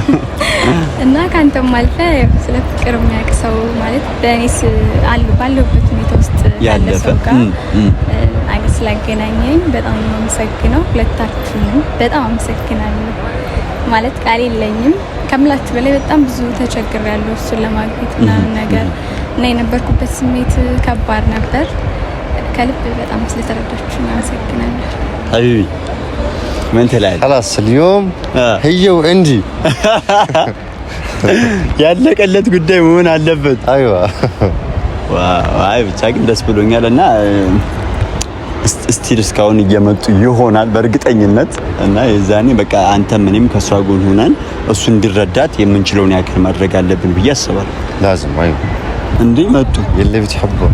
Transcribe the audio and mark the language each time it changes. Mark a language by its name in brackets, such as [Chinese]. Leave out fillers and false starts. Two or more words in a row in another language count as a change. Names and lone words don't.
[Amharic] እና ካንተም አልፈ ስለ ፍቅር የሚያውቅ ሰው ማለት በእኔስ ባለሁበት ሁኔታ ውስጥ ያለ ሰው ጋር ስላገናኘኝ በጣም ነው የማመሰግነው። ሁለታችሁንም በጣም አመሰግናለሁ። ማለት ቃል የለኝም ከምላችሁ በላይ በጣም ብዙ ተቸግሬያለሁ እሱን ለማግኘት ምናምን ነገር እና የነበርኩበት ስሜት ከባድ ነበር። ከልብ በጣም ስለተረዳችሁ አመሰግናለሁ። حبيبي ምን ትላለህ? [Arabic] خلاص اليوم هي وعندي [Amharic] ያለቀለት ጉዳይ መሆን አለበት። አይዋ አይ ብቻ ግን ደስ ብሎኛል እና ስቲል እስካሁን እየመጡ ይሆናል በእርግጠኝነት እና የዛኔ በቃ አንተም እኔም ከሷ ጎን ሆነን እሱ እንዲረዳት የምንችለውን ያክል ማድረግ አለብን ብዬ አስባለሁ። [Arabic] لازم ايوه [Amharic] እንዴ መጡ [Arabic] اللي بتحبه